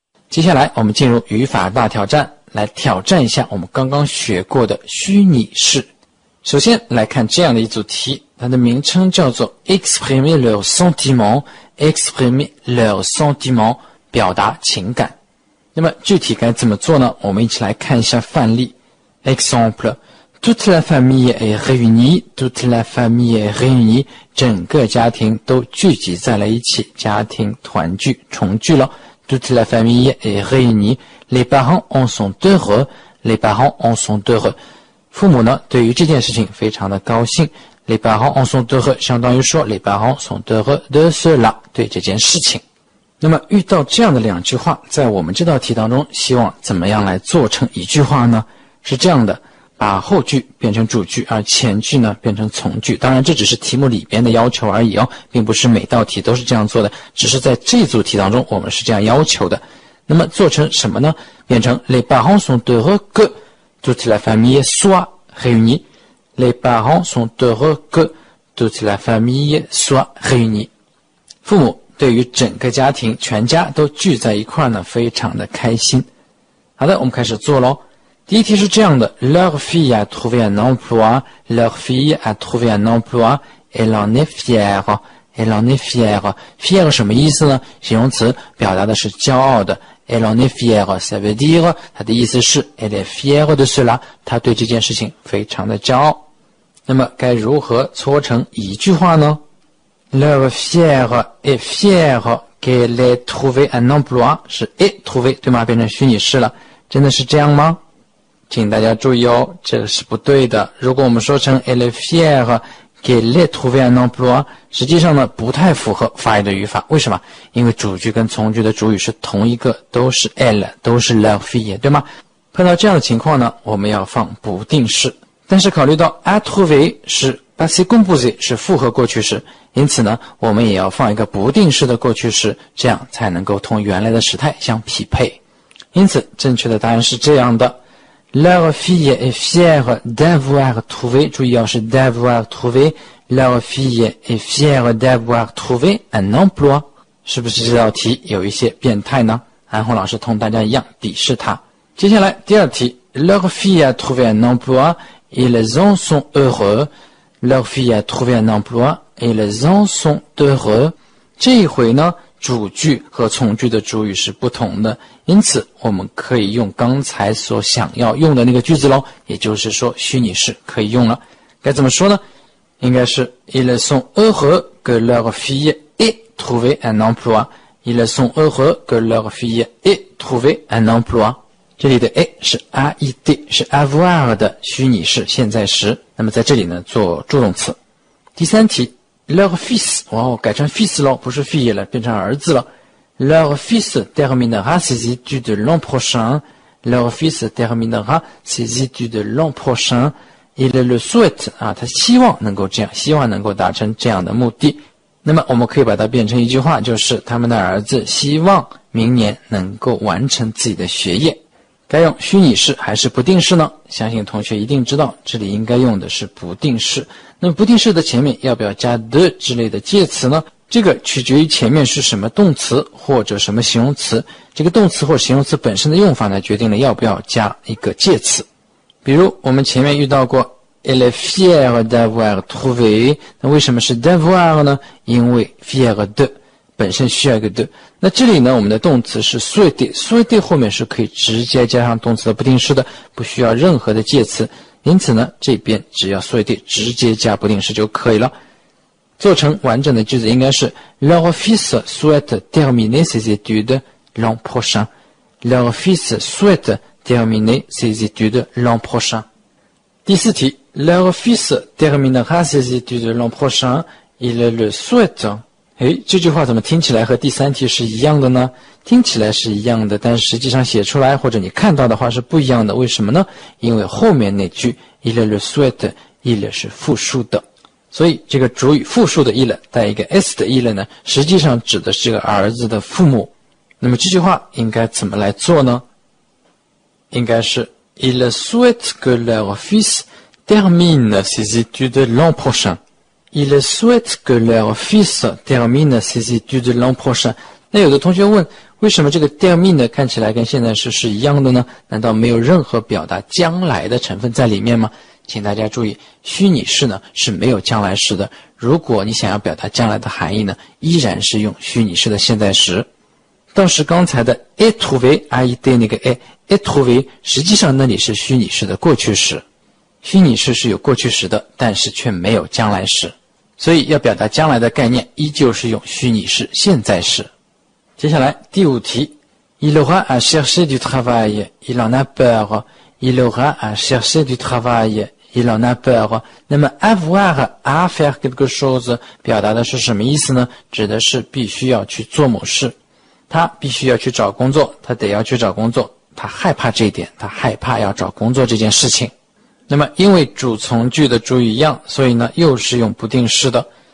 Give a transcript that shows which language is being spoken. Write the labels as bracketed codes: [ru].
[zh] 接下来我们进入语法大挑战，来挑战一下我们刚刚学过的虚拟式。首先来看这样的一组题，它的名称叫做 [fr] exprimer leurs sentiments， exprimer leurs sentiments， [zh] 表达情感。那么具体该怎么做呢？我们一起来看一下范例。 [fr] Exemple, toute la famille est réunie, toute la famille est réunie， [zh] 整个家庭都聚集在了一起，家庭团聚重聚了。 [fr] Toute la famille est réunie. Les parents en sont heureux. Les parents en sont heureux. [zh] 父母呢，对于这件事情非常的高兴。 [fr] Les parents en sont heureux [zh] 相当于说 [fr] Les parents sont heureux de cela [zh] 对这件事情。那么遇到这样的2句话，在我们这道题当中，希望怎么样来做成一句话呢？是这样的，把后句变成主句，而前句呢变成从句。当然这只是题目里边的要求而已哦，并不是每道题都是这样做的，只是在这组题当中我们是这样要求的。那么做成什么呢？变成 [fr] Les parents sont heureux que toute la famille soit réunie. Les parents sont heureux que toute la famille soit réunie. [zh] 父母对于整个家庭全家都聚在一块呢，非常的开心。好的，我们开始做咯。第一题是这样的 [fr] Leur fille a trouvé un emploi. Leur fille a trouvé un emploi. Elle en est fière. Elle en est fière. [zh] Fière 什么意思呢？形容词表达的是骄傲的。 [fr] Elle en est fière. Ça veut dire [zh] 它的意思是 [fr] Elle est fière de cela. [zh] 她对这件事情非常的骄傲。那么该如何搓成一句话呢？ [fr] Leur fière est fière qu'elle ait trouvé un emploi. [zh] 是 [fr] est trouvé [zh] 对吗？变成虚拟式了。真的是这样吗？请大家注意哦，这个是不对的。如果我们说成 [fr] Elle est fière qu'elle ait trouvé un emploi， [zh] 实际上呢不太符合法语的语法。为什么？因为主句跟从句的主语是同一个，都是 elle， 都是 [fr] leur fille， [zh] 对吗？碰到这样的情况呢，我们要放不定式。但是考虑到 [fr] a trouvé [zh] 是 [fr] passé composé [zh] 是复合过去式，因此呢，我们也要放一个不定式的过去式，这样才能够同原来的时态相匹配。因此，正确的答案是这样的。 [fr] Leur fille est fière d'avoir trouvé, [zh] 注意哦，是 [fr] d'avoir trouvé. Leur fille est fière d'avoir trouvé un emploi. [zh] 是不是这道题有一些变态呢？安红老师同大家一样鄙视它。接下来第二题 [fr] Leur fille a trouvé un emploi, ils en sont heureux. leur fille a trouvé un emploi et ils en sont heureux。 [zh] 这一回呢，主句和从句的主语是不同的，因此我们可以用刚才所想要用的那个句子咯，也就是说虚拟式可以用了。该怎么说呢？应该是 [fr] Ils sont heureux que leur fille ait trouvé un emploi. Ils sont heureux que leur fille ait trouvé un emploi. [zh] 这里的 ait 是 aid 是 avoir 的虚拟式现在时，那么在这里呢做助动词。第三题 [fr] leur fils [zh] 改成 fils 了，不是 fille 了，变成儿子了。 [fr] Leur fils terminera ses études l'an prochain. Leur fils terminera ses études l'an prochain. Il le souhaite [zh] 他希望能够这样，希望能够达成这样的目的。那么我们可以把它变成一句话，就是他们的儿子希望明年能够完成自己的学业。该用虚拟式还是不定式呢？相信同学一定知道，这里应该用的是不定式。那么不定式的前面要不要加的之类的介词呢？这个取决于前面是什么动词或者什么形容词，这个动词或形容词本身的用法呢，决定了要不要加一个介词。比如我们前面遇到过 [fr] Elle est fière d'avoir trouvé， [zh] 那为什么是 d'avoir 呢？因为 [fr] fière de [zh] 本身需要一个 de。那这里呢，我们的动词是 souhaiter 后面是可以直接加上动词的不定式的，不需要任何的介词。因此呢，这边只要 souhaiter 直接加不定式就可以了。做成完整的句子应该是 [fr] Leur fils souhaite terminer ses études l'an prochain. Leur fils souhaite terminer ses études l'an prochain. [zh] 第四题 [fr] Leur fils terminera ses études l'an prochain. Il le souhaite. [zh] 这句话怎么听起来和第三题是一样的呢？听起来是一样的，但实际上写出来或者你看到的话是不一样的。为什么呢？因为后面那句 [fr] Il le souhaite, [zh] il 是复数的，所以这个主语复数的 il 带一个 s 的 il 呢，实际上指的是这个儿子的父母。那么这句话应该怎么来做呢？应该是 [fr] Il souhaite que leur fils termine ses études l'an prochain. Il souhaite que leur fils termine ses études l'an prochain. [zh] 那有的同学问，为什么这个 termine 看起来跟现在时是一样的呢？难道没有任何表达将来的成分在里面吗？请大家注意，虚拟式呢是没有将来时的。如果你想要表达将来的含义呢，依然是用虚拟式的现在时。倒是刚才的 [fr] est trouvé aid [zh] 那个 [fr] est trouvé， [zh] 实际上那里是虚拟式的过去时。虚拟式是有过去时的，但是却没有将来时。所以要表达将来的概念，依旧是用虚拟式现在时。接下来第五题 [fr] Il aura à chercher du travail, il en a peur. Il aura à chercher du travail, il en a peur. [zh] 那么 [fr] avoir à faire quelque chose [zh] 表达的是什么意思呢？指的是必须要去做某事。他必须要去找工作，他得要去找工作，他害怕这一点，他害怕要找工作这件事情。那么因为主从句的主语一样，所以呢又是用不定式的。